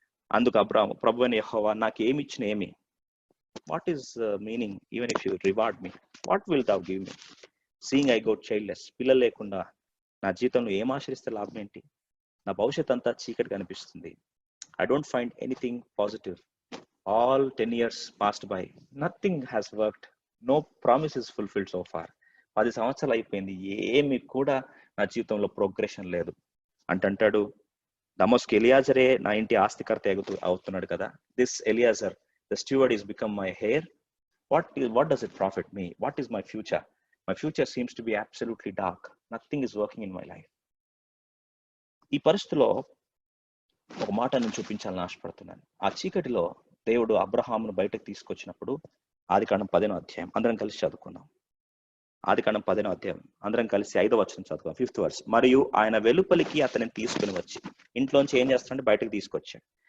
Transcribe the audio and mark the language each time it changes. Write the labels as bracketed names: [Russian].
[Telugu] అందుకు అబ్రాహాము, ప్రభువైన యెహోవా నాకు ఏమి ఇచ్చిన ఏమి, [English] what is meaning, even if you reward me, what will thou give me, seeing I go childless, [Telugu] పిల్లలు లేకుండా నా జీవితంలో ఏం ఆశ్రయిస్తే లాభం ఏంటి, నా భవిష్యత్ అంతా చీకటి కనిపిస్తుంది, [English] I don't find anything positive, all 10 years passed by, nothing has worked, no promise is fulfilled so far. [Telugu] 10 సంవత్సరాలు అయిపోయింది, ఏమి కూడా నా జీవితంలో ప్రోగ్రెషన్ లేదు అంటాడు. దమస్కు ఎలియాజరే నా ఇంటి ఆస్తికర్త అవుతున్నాడు కదా, [English] This Eliezer the steward is become my heir, what does it profit me, what is my future, my future seems to be absolutely dark, nothing is working in my life. [Telugu] ఈ పరిస్థితిలో ఒక మాట నేను చూపించాలని ఆశపడుతున్నాను. ఆ చీకటిలో దేవుడు అబ్రహామును బయటకు తీసుకొచ్చినప్పుడు ఆదికాండం 15వ అధ్యాయం అందరం కలిసి చదువుకుందాం. ఆదికాండం 15వ అధ్యాయం అందరం కలిసి 5వ వచనం చదువుకుందాం, [English] 5th verse. [Telugu] మరియు ఆయన వెలుపలికి అతనిని తీసుకుని వచ్చి, ఇంట్లోంచి ఏం చేస్తాడంటే బయటకు తీసుకొచ్చాడు.